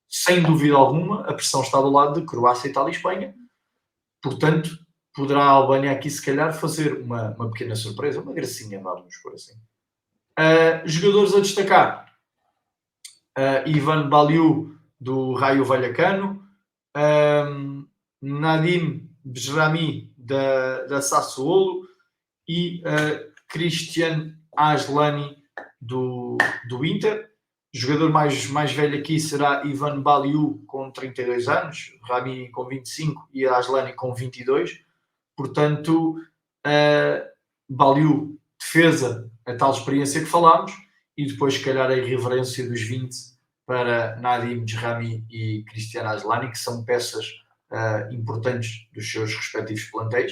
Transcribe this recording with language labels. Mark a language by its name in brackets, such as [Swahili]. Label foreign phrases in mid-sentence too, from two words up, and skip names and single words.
[Portuguese] sem dúvida alguma, a pressão está do lado de Croácia, Itália e Espanha. Portanto, poderá a Albânia aqui se calhar fazer uma pequena surpresa, uma gracinha, vamos por assim. Jogadores a destacar. Ivan Baliu, do Raio Vallecano, Nadim Bejrami, da Sassuolo e Christian Aslani, do Inter. O jogador mais velho aqui será Ivan Baliu, com 32 anos, Rami com 25 e Aslani com 22. Portanto, Baliu, defesa, a tal experiência que falámos, e depois, se calhar, a irreverência dos 20 para Nadim Bejrami e Cristiano Aslani, que são peças importantes dos seus respectivos plantéis.